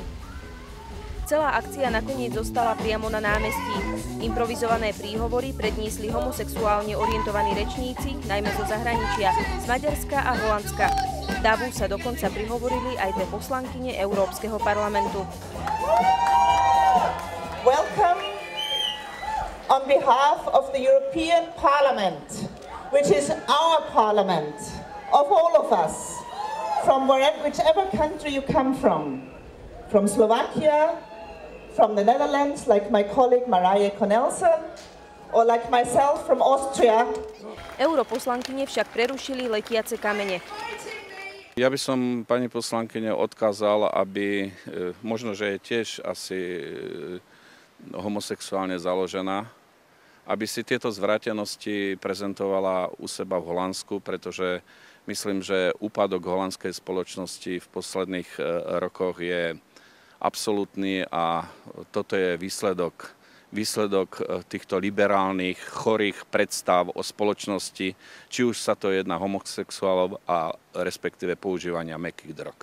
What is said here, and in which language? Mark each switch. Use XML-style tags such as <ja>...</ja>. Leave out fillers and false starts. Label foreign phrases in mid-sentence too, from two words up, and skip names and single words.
<sk>Celá akcia nakoniec zostala priamo na námestí. Improvizované príhovory predniesli homosexuálne orientovaní rečníci, najmä zo zahraničia, z Maďarska a Holandska. Davu sa dokonca prihovorili aj dve poslankyne Európskeho parlamentu.</sk> <en>Welcome on behalf of the European Parliament, which is our parliament, of all of us, from whichever country you come from Slovakia, from the Netherlands, like my colleague Maria Cornelsen, or like myself from Austria.</en> <sk>Europoslankyne však prerušili letiace kamene. Ja by som pani poslankyne odkázal, aby, možno, že je tiež asi homosexuálne založená, aby si tieto zvrátenosti prezentovala u seba v Holandsku, pretože myslím, že úpadok holandskej spoločnosti v posledných rokoch je absolútny a toto je výsledok týchto liberálnych, chorých predstav o spoločnosti, či už sa to jedná homosexuálov a respektíve používania mäkkých drog.</sk>